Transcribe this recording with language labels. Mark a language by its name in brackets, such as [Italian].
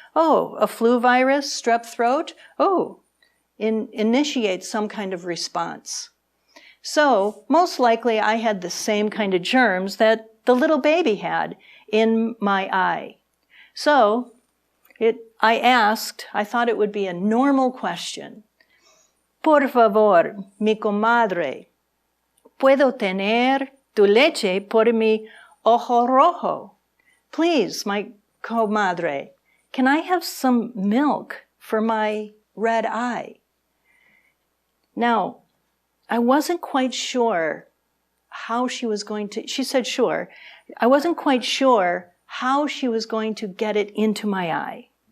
[English] Oh, a flu virus, strep throat? Oh, initiate some kind of response. So, most likely I had the same kind of germs that the little baby had in my eye. So, I thought it would be a normal question. [Spanish] Por favor, mi comadre, ¿puedo tener tu leche por mi ojo rojo? [English] Please, my comadre, can I have some milk for my red eye? Now, I wasn't quite sure how she was going to, she said sure. I wasn't quite sure how she was going to get it into my eye.